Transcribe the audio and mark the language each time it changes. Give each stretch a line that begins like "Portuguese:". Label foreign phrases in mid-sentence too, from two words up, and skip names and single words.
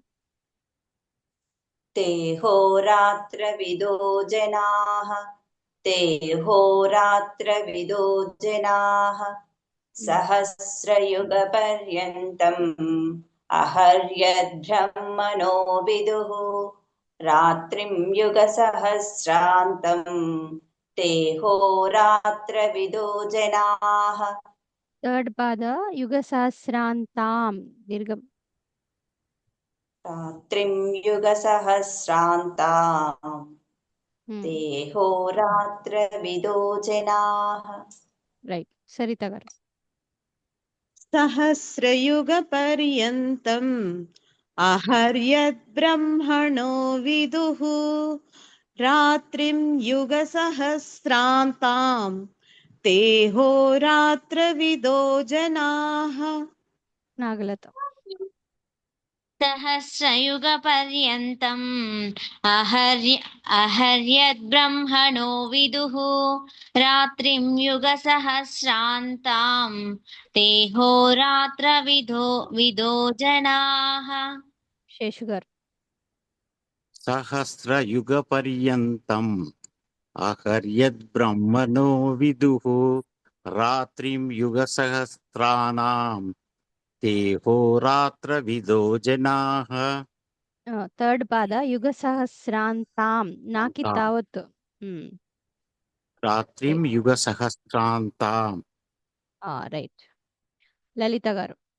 Sanskrit: ते होरात्रविदो जनाः सहस्रयुगपर्यन्तम् अहर्यद्ब्रह्मणो विदुः रात्रिं युगसहस्रान्तम् ते होरात्रविदो जनाः.
Telugu: థర్డ్ పాద
Sanskrit: యుగ సహస్రాంతాం
Telugu: దీర్ఘం.
Sanskrit: रात्रिं युगसहस्रान्ताम् ते होरात्रविदो जनाः.
Telugu: రైట్, సరిత గారు.
Sanskrit: सहस्रयुगपर्यन्तम् अहर्यद्ब्रह्मणो विदुः रात्रिं युगसहस्रान्ताम् ते होरात्रविदो जनाः.
Telugu: నాగలత.
Sanskrit: सहस्रयुगपर्यन्तम् अहर्यद्ब्रह्मणो विदुः रात्रिं युगसहस्रान्ताम् ते होरात्रविदो जनाः.
Telugu: శేషు గారు.
Sanskrit: सहस्रयुगपर्यन्तम् अहर्यद्ब्रह्मणो विदुः रात्रिं युगसहस्राणां ते होरात्रविदो जनाः.
Telugu: థర్డ్ పాద
Sanskrit: యుగ సహస్రాంతాం
Telugu: నాకి తావత్.
Sanskrit: రాత్రిం యుగసహస్రాంతాం.
Telugu: రైట్. లలిత గారు.